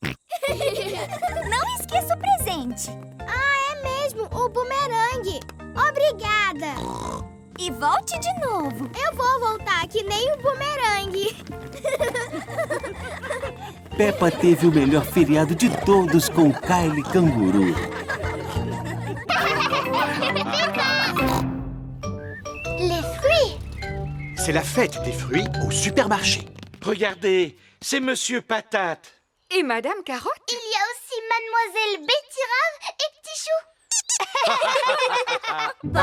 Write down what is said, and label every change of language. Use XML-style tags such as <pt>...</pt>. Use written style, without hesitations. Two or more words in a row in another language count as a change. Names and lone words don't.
<pt>Não esqueça o presente. É mesmo, o bumerangue. Obrigada. E volte de novo. Eu vou voltar, que nem o bumerangue. Peppa teve o melhor feriado de todos com o Kylie Canguru.</pt> <fr>Les fruits. C'est la fête des fruits au supermarché. Regardez, c'est Monsieur Patate. Et Madame Carotte? Il y a aussi Mademoiselle Betterave et Petit Chou.</fr>